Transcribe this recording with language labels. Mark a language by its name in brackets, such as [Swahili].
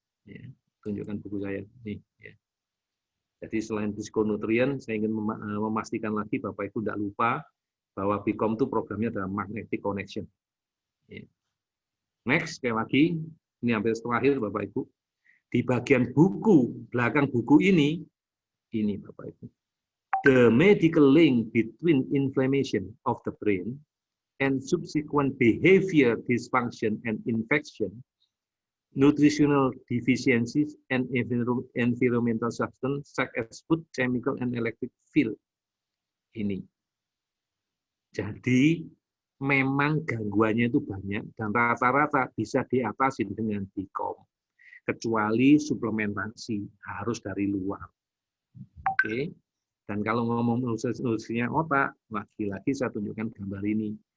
[Indonesian] Ya, tunjukkan buku saya. Nih, ya. Jadi selain psikonutrien, saya ingin memastikan lagi Bapak Ibu tidak lupa bahwa Bicom itu programnya adalah magnetic connection. Ya. Next, sekali lagi, ini hampir terakhir Bapak Ibu. Di bagian buku, belakang buku ini Bapak Ibu. [English] The medical link between inflammation of the brain and subsequent behavior dysfunction and infection, nutritional deficiencies, and environmental substance such as food, chemical, and electric field. [Indonesian] Ini. Jadi, memang gangguannya itu banyak, dan rata-rata bisa diatasi dengan Bicom. Kecuali suplementasi, harus dari luar. Oke. Dan kalau ngomong ususnya otak, lagi-lagi saya tunjukkan gambar ini.